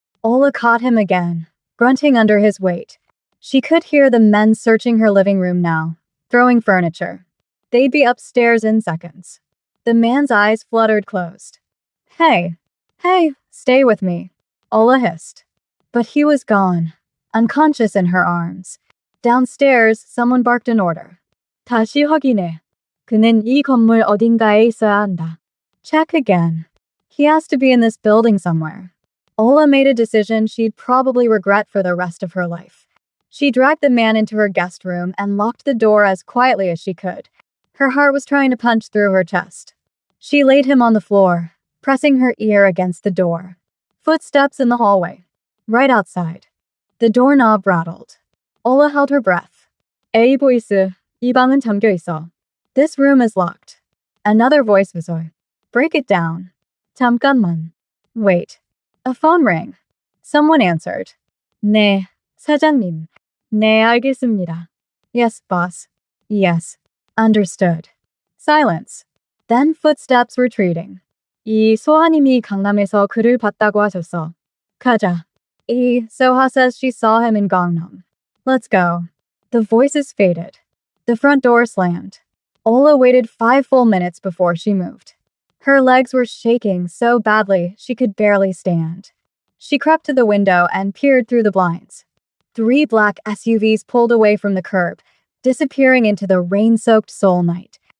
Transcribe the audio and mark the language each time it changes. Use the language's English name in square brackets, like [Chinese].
[English] Ola caught him again, grunting under his weight. She could hear the men searching her living room now, throwing furniture. They'd be upstairs in seconds. The man's eyes fluttered closed. Hey, stay with me, Ola hissed. But he was gone, unconscious in her arms. Downstairs, someone barked an order. [Korean] 다시 확인해. 그는 이 건물 어딘가에 있어야 한다. [English] Check again. He has to be in this building somewhere. Ola made a decision she'd probably regret for the rest of her life. She dragged the man into her guest room and locked the door as quietly as she could. Her heart was trying to punch through her chest. She laid him on the floor, pressing her ear against the door. Footsteps in the hallway. Right outside. The doorknob rattled. Ola held her breath. [Korean] 에이 보이스, 이 방은 잠겨 있어. [English] This room is locked. Another voice whispered. Break it down. [Korean] 잠깐만. [English] Wait. A phone rang. Someone answered. [Korean] 네, 사장님. 네, 알겠습니다. [English] Yes, boss. Yes. Understood. Silence. Then footsteps retreating. [Korean] 이 소하님이 강남에서 그를 봤다고 하셨어. 가자. [English] Soha says she saw him in Gangnam. Let's go. The voices faded. The front door slammed. Ola waited 5 full minutes before she moved. Her legs were shaking so badly she could barely stand. She crept to the window and peered through the blinds. 3 black SUVs pulled away from the curb, disappearing into the rain-soaked Seoul night.